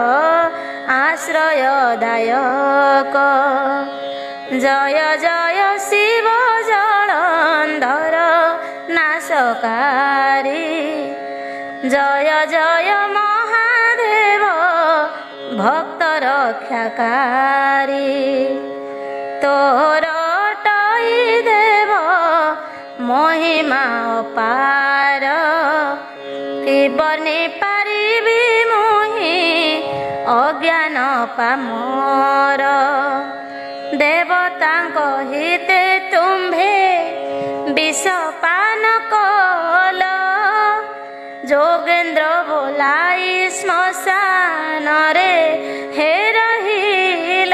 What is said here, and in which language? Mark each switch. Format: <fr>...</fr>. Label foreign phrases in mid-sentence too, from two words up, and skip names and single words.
<hi>आश्रयदायक, जय जय शिव जलंधर नाशकारी, जय जय महादेव भक्त रक्षाकारी,</hi> <or>ତୋର ଟଇ ଦେବ ମହିମା ଅପାର, କି ବନି ପାରିବି ମୁହିଁ ଅଜ୍ଞାନ ପାମର। ଦେବତାଙ୍କ ହିତେ ତୁମ୍ଭେ ବିଷ ପାନ କଲ, ଯୋଗେନ୍ଦ୍ର ବୋଲାଇ ଶ୍ମଶାନରେ ହେ ରହିଲ।</or>